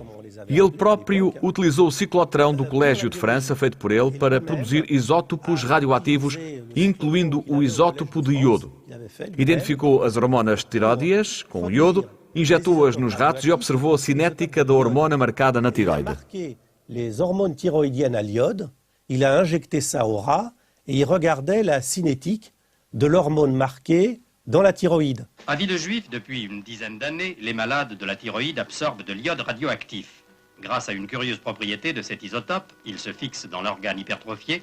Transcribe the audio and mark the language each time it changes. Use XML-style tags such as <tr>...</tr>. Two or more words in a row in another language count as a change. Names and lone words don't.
<pt>E ele próprio utilizou o ciclotrão do Colégio de França, feito por ele, para produzir isótopos radioativos, incluindo o isótopo de iodo. Identificou as hormonas tiroideas com o iodo, injetou-as nos ratos e observou a cinética da hormona marcada na tiroide.</pt> <fr>Les hormones thyroïdiennes à l'iode, il a injecté ça au rat et il regardait la cinétique de l'hormone marquée dans la thyroïde. À vie de Juif, depuis une dizaine d'années, les malades de la thyroïde absorbent de l'iode radioactif. Grâce à une curieuse propriété de cet isotope, il se fixe dans l'organe hypertrophié.</fr>